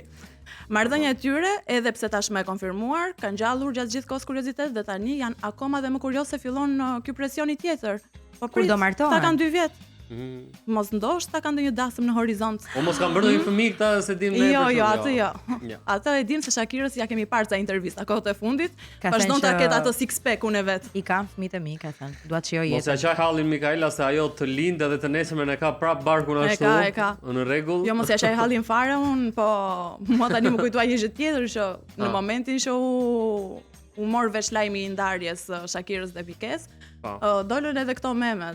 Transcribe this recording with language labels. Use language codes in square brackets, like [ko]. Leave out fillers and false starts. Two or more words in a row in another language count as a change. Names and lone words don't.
[sq] Marrëdhënia e tyre, edhe pse tashmë e konfirmuar, kanë gjallur gjatë gjithë kohës kuriozitet dhe tani janë akoma dhe më kurioz se fillon ky presioni tjetër. Po kur do martohen? Ta kanë 2 vjet. Mos ndoshta kanë ndonjë dasëm në horizont. O mos kanë bërë ndonjë fëmijë këta se dim ne. Jo, atë jo. Atë e dim se Shakirës ja kemi parë ca intervista kohët e fundit. Vazhdon ta ketë atë [en] six pack- [sq] un e vet. I kam fëmijët e mi, ka thënë. Dua të shijoj jetën. Mos ja qaj hallin Mikaela se ajo të lindë edhe të nesërmen e ka prap barkun ashtu. E ka. Në rregull. Jo mos ja qaj hallin fare un, po mua tani më kujtoa një gjë tjetër që në momentin që u mor vesh lajmi i ndarjes Shakirës dhe Pikes, dolën edhe këto memet.